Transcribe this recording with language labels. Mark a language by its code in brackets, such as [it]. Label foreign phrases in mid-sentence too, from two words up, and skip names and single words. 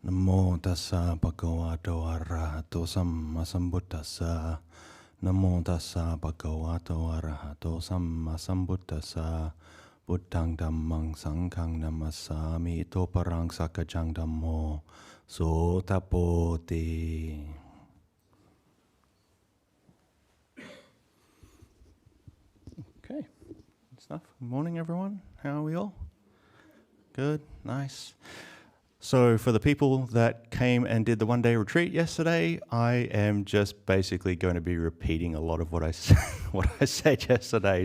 [pi] Namo tassa bhagavato arahato samma sambuddhassa. Namo tassa bhagavato arahato samma sambuddhassa. Buddhang dhammang sanghang namassami ito parang sakajang dhammo sotapoti. [en] Okay, good stuff. Good morning, everyone. How are we all? Good, nice. So for the people that came and did the one-day retreat yesterday, I am just basically going to be repeating a lot of what I said yesterday.